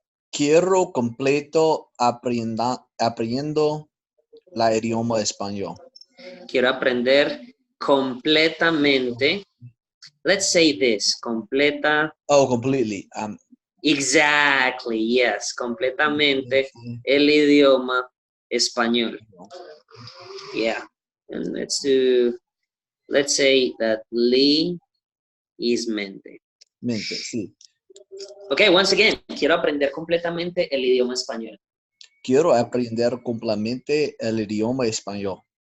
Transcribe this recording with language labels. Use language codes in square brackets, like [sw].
[es] Quiero completo aprendiendo la idioma español. Quiero aprender completamente. [en] Let's say this, [es] completa. [en] Oh, completely. Exactly, yes, [es] completamente el idioma español. [en] Yeah, and let's say that Lee is mente. [es] Mente, sí. [en] Okay, once again, [es] quiero aprender completamente el idioma español. Quiero aprender completamente el idioma español.